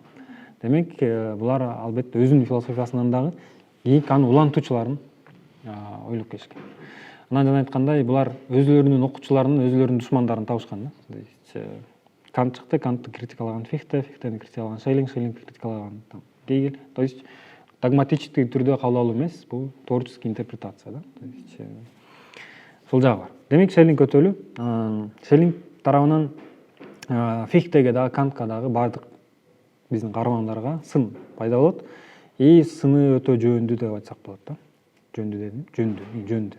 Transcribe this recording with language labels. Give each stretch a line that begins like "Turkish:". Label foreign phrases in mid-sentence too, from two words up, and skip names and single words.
Kyrgyz: Демек, булар албетте өзүнүн философиясынан дагы кийинки аны улантуучуларын ойлоп келишкен. Анан жана айткандай, булар өзүлөрүнүн окуучуларынын өзүлөрүнүн душмандарын табышкан да.
Russian: То есть
Kyrgyz: Кант чыкты, Кантты критикалаган Фихтени критикалаган Шейлингди критикалаган Гегель.
Russian: То есть догматический
Kyrgyz: түрдө кабыл алуу эмес, бул
Russian: творческий интерпретация
Kyrgyz: да.
Russian: То есть
Kyrgyz: ушул жагы бар. Демек, Шейлинг өтөлүү. Шейлинг тарабынан Фихтеге дагы, Кантка дагы бардык биздин каармандарга сын пайда болот. И сыны өтө жөндүү деп айтсак болот да. Жөндүү.